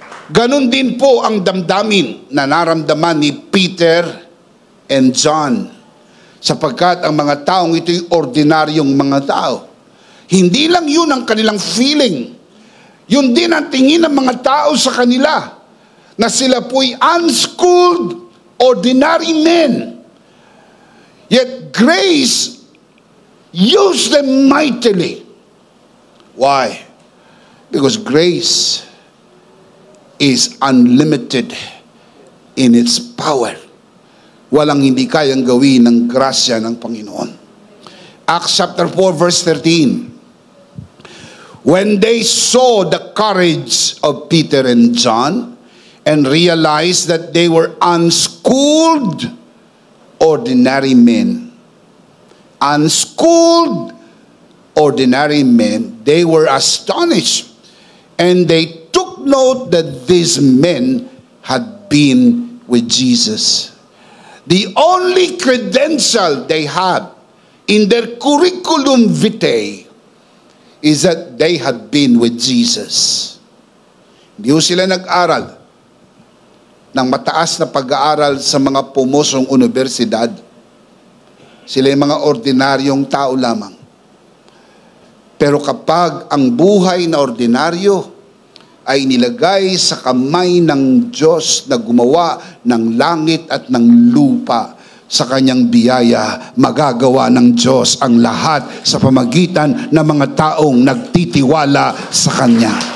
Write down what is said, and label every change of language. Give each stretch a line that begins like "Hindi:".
Filipino: Ganon din po ang damdamin na naramdaman ni Peter and John, sapagkat ang mga taong ito'y ordinaryong mga tao. Hindi lang yun ang kanilang feeling. Yun din ang tingin ng mga tao sa kanila, na sila po'y
English: unschooled, ordinary men. Yet grace used them mightily. Why? Because grace is unlimited in its power. Walang hindi kayang gawin ng grasya ng Panginoon. Acts chapter 4 verse 13. When they saw the courage of Peter and John and realized that they were unschooled, ordinary men. Unschooled, ordinary men, they were astonished, and they took note that these men had been with Jesus. The only credential they have in their curriculum vitae is that they had been with Jesus.
Filipino: Hindi sila nag-aral ng mataas na pag-aaral sa mga pumosong universidad. Sila yung mga ordinaryong tao lamang. Pero kapag ang buhay na ordinaryo ay nilagay sa kamay ng Diyos na gumawa ng langit at ng lupa, sa kanyang biyaya, magagawa ng Diyos ang lahat sa pamagitan ng mga taong nagtitiwala sa Kanya.